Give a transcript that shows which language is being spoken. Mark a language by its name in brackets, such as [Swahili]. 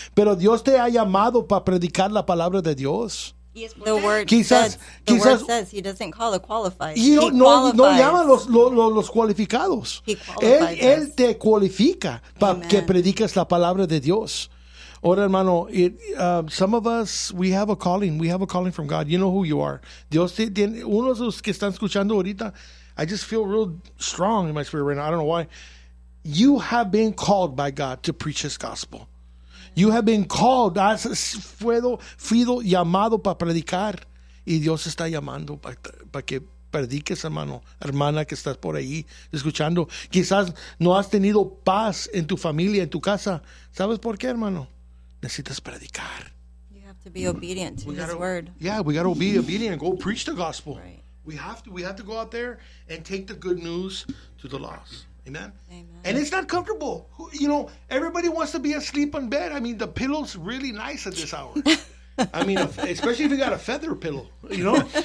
[Spanish] Pero Dios te ha llamado para predicar la palabra de Dios. [English] The word quizás, word says he doesn't call the qualified. You know, [Spanish] no llama los cualificados. Él te cualifica para que prediques la palabra de Dios. Ahora, hermano, [English] some of us, we have a calling. We have a calling from God. You know who you are. [Spanish] Dios tiene, uno de los que están escuchando ahorita, [English] I just feel real strong in my spirit right now. I don't know why. You have been called by God to preach his gospel. You have been called. [Spanish] Fui llamado para predicar. Y Dios está llamando para que prediques, hermano, hermana que estás por ahí escuchando. Quizás no has tenido paz en tu familia, en tu casa. ¿Sabes por qué, hermano? Necesitas predicar. [English] You have to be obedient to his word. Yeah, we got to be obedient and go preach the gospel. Right. We have to go out there and take the good news to the lost. Amen. And it's not comfortable. You know, everybody wants to be asleep in bed. I mean, the pillow's really nice at this hour. I mean, especially if you got a feather pillow, you know?